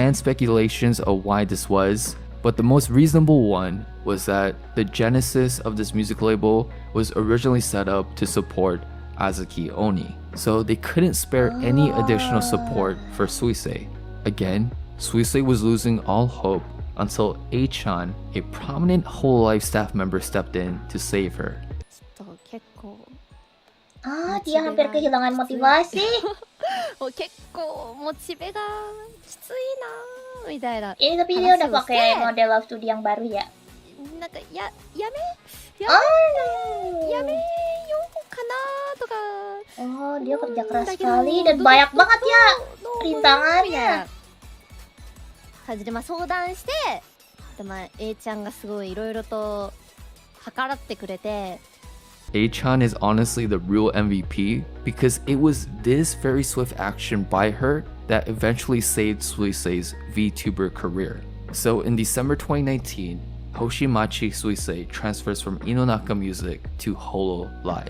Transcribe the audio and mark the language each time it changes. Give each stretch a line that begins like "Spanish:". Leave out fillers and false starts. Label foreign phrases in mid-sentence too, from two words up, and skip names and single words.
English: fan speculations of why this was, but the most reasonable one was that the genesis of this music label was originally set up to support 𝗂𝑎𝑧𝑢 only. So they couldn't spare any additional support for 𝘬𝘂𝗍. Again, 𝘬𝘂𝗍 was losing all hope until 𝐴chan, a prominent Hololive staff member, stepped in to save her.
Indonesian: Dia hampir kehilangan motivasi.
Japanese: 結構モチベがきついなみたいな。
Indonesian: Ini tapi dia udah pakai model love studio yang baru ya.
Japanese: なんかやめようかなとか。
Indonesian: Oh, dia kerja keras sekali dan banyak banget ya rintangannya.
Japanese: 感じで相談して、でAちゃんがすごいいろいろと計らってくれて。
English: 𝐴chan is honestly the real MVP because it was this very swift action by her that eventually saved 𝘬𝘂𝗍's VTuber career. So in December 2019, 𝘁𝗍𝗫 𝘬𝘂𝗍 transfers from 𝘰𝘂𝗅 Music to Hololive.